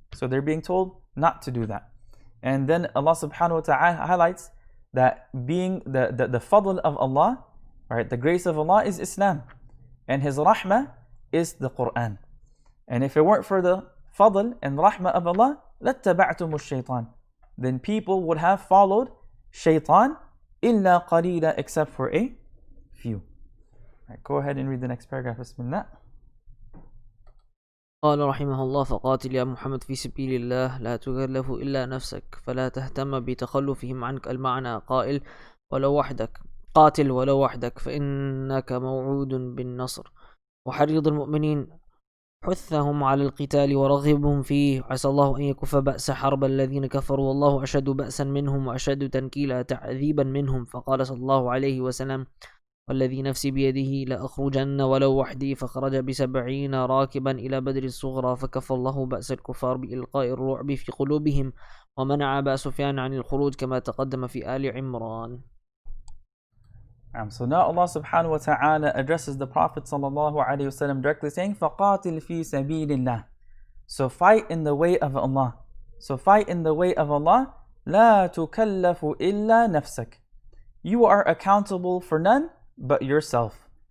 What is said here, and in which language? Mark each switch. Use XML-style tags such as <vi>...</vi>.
<en>So they're being told not to do that. And then Allah subhanahu wa ta'ala highlights that being the fadl of Allah, right, the grace of Allah is Islam, and His rahmah is the Quran. And if it weren't for the fadl and rahmah of Allah,</en> <ar>لَاتَّبَعْتُمُ الشَّيْطَانِ,</ar> <en>then people would have followed shaitan,</en> <ar>إِلَّا قَلِيلًا,</ar> <en>except for a few. Right, go ahead and read the next paragraph.</en> <ar>Bismillah. قال رحمه الله: فقاتل يا محمد في سبيل الله لا تكلف إلا نفسك فلا تهتم بتخلفهم عنك. المعنى قائل ولو وحدك، قاتل ولو وحدك فإنك موعود بالنصر، وحرض المؤمنين، حثهم على القتال ورغبهم فيه، عسى الله أن يكف بأس حرب الذين كفروا والله أشد بأسا منهم وأشد تنكيلا تعذيبا منهم. فقال صلى الله عليه وسلم: والذي نفسي بيده لأخرجن ولو وحدي، فخرج ب70 راكبا إلى بدر الصغرى، فكف الله بأس الكفار بإلقاء الرعب في قلوبهم، ومنع أبا سفيان عن الخروج كما تقدم في آل عمران.</ar> <en>So now Allah subhanahu wa ta'ala addresses the Prophet sallallahu alayhi wa sallam directly, saying,</en> <ar>فَقَاتِلْ فِي سَبِيلِ اللَّهِ,</ar> <en>so fight in the way of Allah. So fight in the way of Allah.</en> <ar>لَا تُكَلَّفُ إِلَّا نَفْسَكَ,</ar> <en>you are accountable for none but yourself.</en>